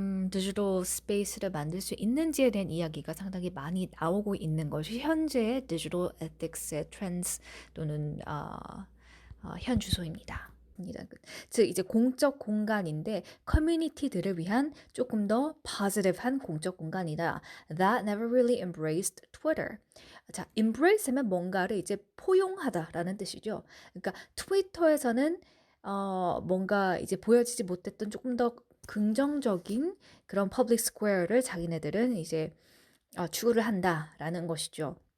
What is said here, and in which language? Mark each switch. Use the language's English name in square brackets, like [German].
[Korean] 디지털 스페이스를 만들 수 있는지에 대한 이야기가 상당히 많이 나오고 있는 것이 현재의 디지털 에틱스의 트렌드 또는 현 주소입니다. 즉 이제 공적 공간인데 커뮤니티들을 위한 조금 더 positive한 공적 공간이다. [English] That never really embraced Twitter. [Korean] 자, embrace 하면 뭔가를 이제 포용하다라는 뜻이죠. 그러니까 트위터에서는 뭔가 이제 보여지지 못했던 조금 더 긍정적인 그런 퍼블릭 스퀘어를 자기네들은 이제 추구를 한다라는 것이죠.